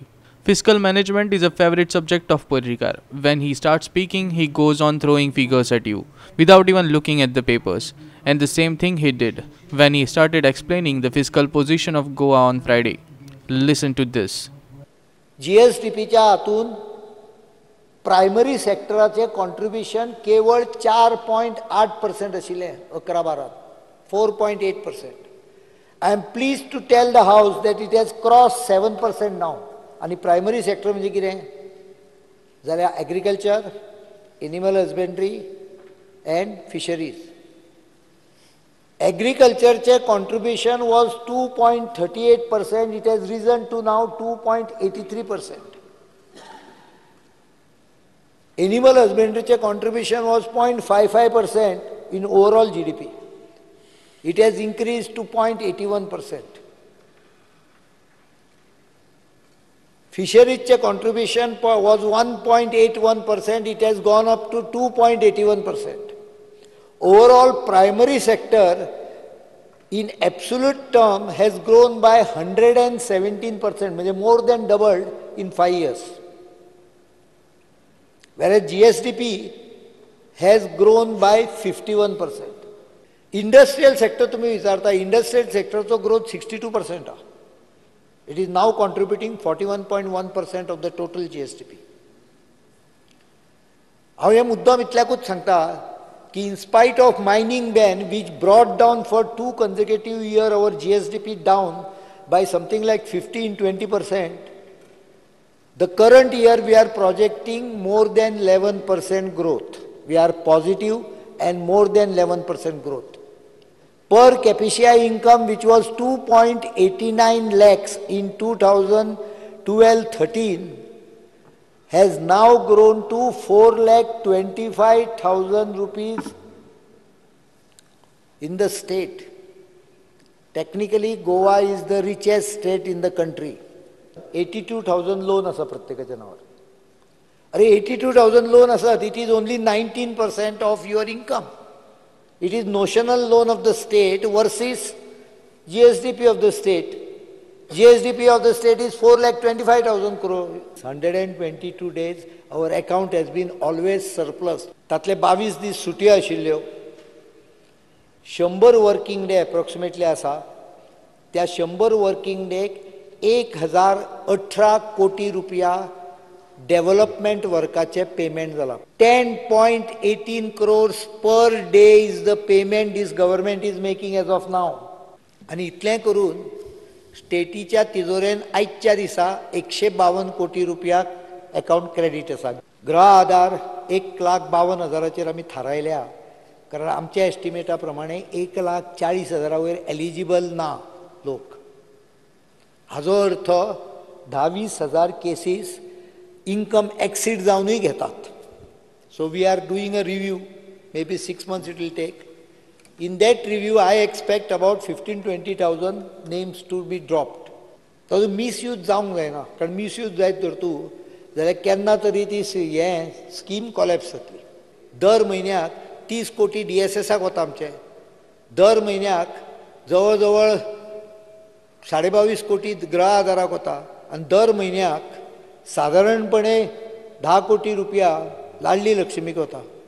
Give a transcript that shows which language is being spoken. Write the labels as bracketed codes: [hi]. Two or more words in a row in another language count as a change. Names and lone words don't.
[en] Fiscal management is a favorite subject of Parrikar. When he starts speaking, he goes on throwing figures at you, without even looking at the papers. And the same thing he did when he started explaining the fiscal position of Goa on Friday. Listen to this. [kok] GSDPच्या हातून प्रायमरी सेक्टराचे कॉन्ट्रिब्युशन केवळ 4.8% आशिल्लें 11-12 4.8%. [en] I am pleased to tell the House that it has crossed 7% now. [kok] आणि प्रायमरी सेक्टर म्हणजे कितें जाल्यार एग्रीकल्चर, [en] animal husbandry and fisheries. एग्रीकल्चरचे contribution was 2.38%. it has risen to now 2.83%. एनिमल हजबेंड्रीचे contribution was 0.55% in overall GDP. it has increase to 0.81%. Fisheries contribution was 1.81%. It has gone up to 2.81%. Overall, primary sector in absolute term has grown by 117%, more than doubled in 5 years. Whereas GSDP has grown by 51%. Industrial sector, [kok] तुम्ही विचारता, [en] industrial sector चा growth 62%. It is now contributing 41.1% of the total GSDP. [kok] हांव हे मुद्दाम इतल्याकूच सांगता की [en] in spite of mining ban which brought down for 2 consecutive years our GSDP down by something like 15-20%, the current year we are projecting more than 11% growth. We are positive and more than 11% growth. Per capita income, which was 2.89 lakhs in 2012-13, has now grown to 4,25,000 rupees in the state. Technically, Goa is the richest state in the country. [kok] 82,000 loan आसा प्रत्येकाच्या नावार. अरे 82,000 loan आसात, [en] it is only 19% of your income. It is notional loan of the state versus GSDP of the state. GSDP of the state is 4,25,000 crore. 122 days our account has been always surplus. [kok] तातले 22 दीस सुटी आशिल्ल्यो. [en] 100 working day approximately आसा. [kok] त्या 100 [en] working day [kok] 1,018 कोटी रुपया [en] development workaचे payment [kok] जाला. [en] 10.18 crores per day is the payment this government is making as of now. आणि इतलें करून स्टेटीच्या तिजोरेन आजच्या दिसा 152 कोटी रुपया अकाउंट क्रेडिट आसा. गृह आधार 1,52,000 आमी थारायल्या, कारण आमच्या एस्टिमेटा प्रमाणे 1,40,000 वयर एलिजिबल ना लोक. हाजो अर्थ 10-20,000 केसीस income exceed जावनूय घेतात. So we are doing a review, maybe 6 months it will take. In that review, I expect about 15-20,000 names to be dropped. So misuse [kok] जावंक जायना, कारण misuse जायत तर तूं जाल्यार केन्ना तरी ती हें स्कीम कोलॅप्स जातली. दर म्हयन्याक 30 कोटी DSSाक वता आमचे. दर म्हयन्याक जवळ जवळ 22.5 कोटी गृह आधाराक वता, आनी दर म्हयन्याक साधारणपणे 10 कोटी रुपया लाडली लक्ष्मीक वता.